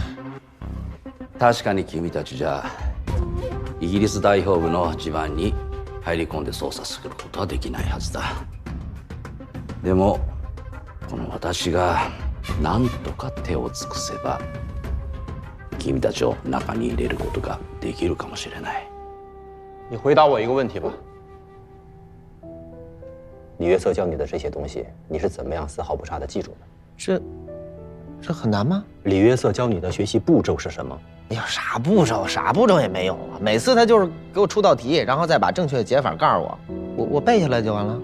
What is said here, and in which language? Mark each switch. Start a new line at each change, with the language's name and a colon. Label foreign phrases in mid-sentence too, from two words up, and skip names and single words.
Japanese: 確かに君たちじゃイギリス大砲部の地盤に入り込んで操作することはできないはずだ。でもこの私が何とか手を尽くせば君たちを中に入れることができるかもしれない。
Chinese: 你回答我一个问题吧。李约瑟教你的这些东西，你是怎么样丝毫不差的记住的？这很难吗？李约瑟教你的学习步骤是什么？哎呀，啥步骤也没有啊！每次他就是给我出道题，然后再把正确的解法告诉我背下来就完了。